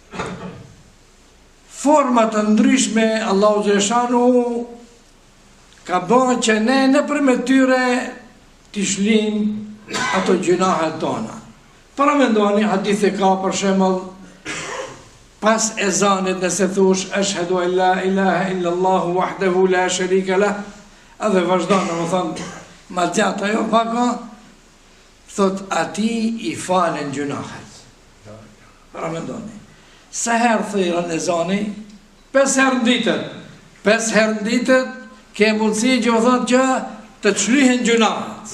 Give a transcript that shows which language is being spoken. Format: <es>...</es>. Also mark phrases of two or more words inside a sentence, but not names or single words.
<sq>Forma të ndryshme Allahu xhaleshanuhu ka bërë që ne nëpërmjet tyre t'i shlim ato gjunahet tona. Paramendoni hadithe ka për shembull pas ezanit nëse thush</sq> <ar>أشهد أن لا إله إلا الله وحده لا شريك له,</ar> <sq>edhe vazhdon domethënë ma gjatë ajo paka, thot ati i falen gjunahet. Paramendoni. Sa herë thirrën ezani? 5 herë në ditën. 5 herë në ditën ke mundësi që o thot që të shlyhen gjunahet.</sq>